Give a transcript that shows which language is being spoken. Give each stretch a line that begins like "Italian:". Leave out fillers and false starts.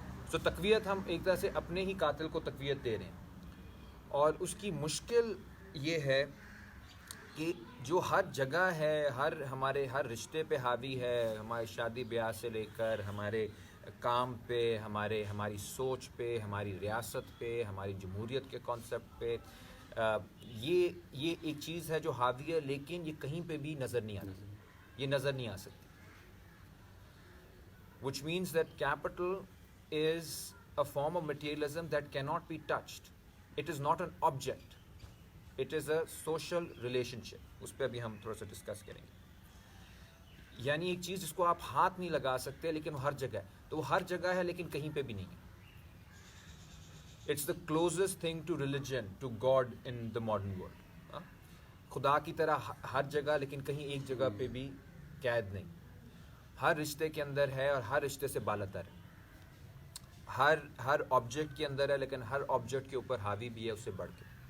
Urdu: سو تقویت ہم ایک طرح سے اپنے ہی قاتل کو تقویت دے رہے ہیں, اور اس کی مشکل یہ ہے کہ جو ہر جگہ ہے, ہمارے ہر رشتے پہ حاوی ہے, ہمارے شادی بیاہ سے لے کر ہمارے کام پہ, ہماری سوچ پہ, ہماری ریاست پہ, ہماری جمہوریت کے کانسیپٹ پہ, یہ ایک چیز ہے جو حاوی ہے لیکن یہ کہیں پہ بھی نظر نہیں آتی, یہ نظر نہیں آ سکتی.
English: which means that capital is a form of materialism that cannot be touched. It is not an object. It is a social relationship.
Urdu: اس پہ ابھی ہم تھوڑا سا ڈسکس کریں گے. یعنی ایک چیز جس کو آپ ہاتھ نہیں لگا سکتے لیکن وہ ہر جگہ ہے, تو وہ ہر جگہ ہے لیکن کہیں پہ بھی نہیں ہے.
English: It's the closest thing to religion, to God in the modern world.
Urdu: خدا کی طرح ہر جگہ لیکن کہیں ایک جگہ پہ بھی قید نہیں, ہر رشتے کے اندر ہے اور ہر رشتے سے بالاتر ہے, ہر آبجیکٹ کے اندر ہے لیکن ہر آبجیکٹ کے اوپر حاوی بھی ہے اس سے بڑھ کے.